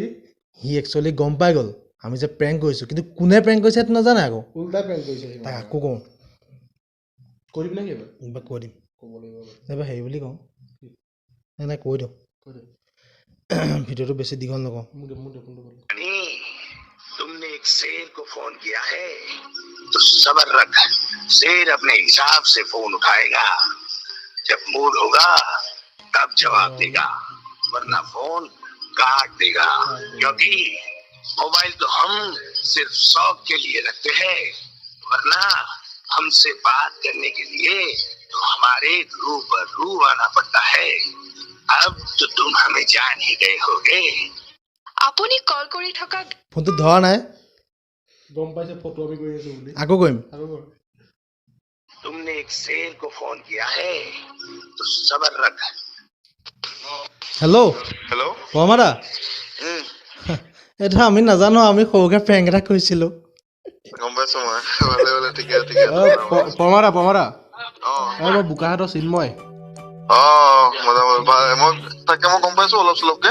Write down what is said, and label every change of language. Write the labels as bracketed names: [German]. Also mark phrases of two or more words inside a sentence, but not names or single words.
[Assamese] সি একচুৱেলি গম পাই গ'ল আমি যে প্ৰেংক কৰিছোঁ কিন্তু কোনে প্ৰেংক কৰিছে সেইটো নাজানে আকৌ উল্টা প্ৰেংক কৰিছে তাক আকৌ কওঁ কৰিম নেকি এইবাৰ কৈ দিম ক'ব লাগিব এইবাৰ হেৰি বুলি কওঁ নাই কৈ দিওঁ ভিডিঅ'টো বেছি দীঘল নকওঁ [Hindi] तुमने एक शेर को फोन किया है तो सब्र रख शेर अपने हिसाब से फोन उठाएगा जब मूड होगा तब जवाब देगा वरना फोन काट देगा क्योंकि मोबाइल तो हम सिर्फ शौक के लिए रखते हैं वरना हमसे बात करने के लिए तो हमारे रूबरू आना पड़ता है अब तो तुम हमें जान ही गए होगे [Assamese] আপুনি কল কৰি থকা ফোনটো ধৰা নাই গম পাইছে ফটো আমি কৰি আছো বুলি আকৌ কৰিম [Hindi] तुमने एक शेर को फोन किया है तो सब्र रख [Assamese] হেল্ল' হেল্ল' পৰমাদা এইটো আমি নাজানো আমি সৰুকে প্ৰেংক এটা কৰিছিলোঁ গম পাইছো মই ভালে ঠিকে পৰমাদা মই বোকাহাটৰ চিন্ময় মজা মই তাকে মই গম পাইছো অলপ চলপকে